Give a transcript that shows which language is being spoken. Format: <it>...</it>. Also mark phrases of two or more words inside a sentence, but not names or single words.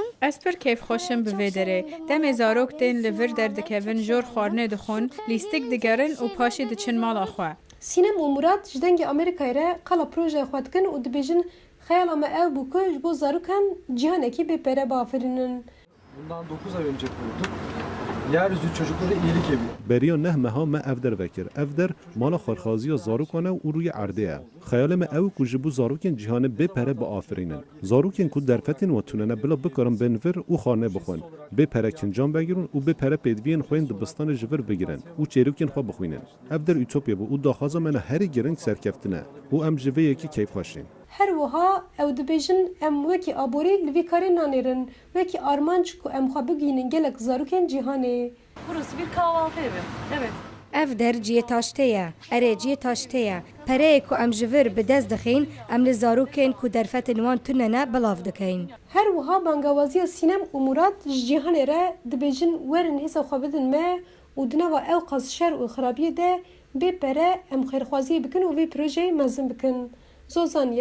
<ku>Ez pir keyfxweşim bi vê derê. Demê zarok tên li vir derdikevin jor xwarinê dixwin, lîstik digerin û paşê diçin mala xwe. Sînem û Murat ji dengê Amerîkayê re qala projeya xwe dikin û dibêjin xeyala me ev bû ku ji bo zarokan cîhanekî bêpere biafirînin.</ku> <tr>Bundan 9 ay önce kurduk. Yeryüzü Çocukları İyilik Evi.</tr> <ku>Beriya neh meha me ev der vekir. Ev der mala xarxaziya zarokane û rûyê erdê ye. Xeyalê me ew ku ji bo zarokên cîhanê bêpere biafirînin. Zarokên ku derfetên we tunene bila bikarin bên vir û xanê bixwin. Bêpere kincan vegirin û bêpere pêdiviyên xwe yên dibistanê ji vir bigirin û çêrokên xwe bixwînin. Ev der ütopya bû û daxwaza me ne herî giring serkeftin e û em ji vê yekî keyf xweşîn. Her wiha ew dibêjin em wekî aborî li vî karê nanêrin, wekî armanc ku em xwe bigihînin gelek zarokên cîhanê.</ku> <tr>Burası bir kahvaltı evi. Evet.</tr> <ku>Ev der ciyê taştê ye, erê ciyê taştê ye. Pereyê ku em ji vir bi dest dixîn, em li zarokên ku derfetên wan tunene belav dikeyin. Her wiha bangewaziya Sînem û Murat ji cîhanê re dibêjin werin hêsa xwe bidin me û di nava ew qas şer û xirabiyê de bêpere em xêrxwaziyê bikin û vê projeyê mezin bikin.</ku>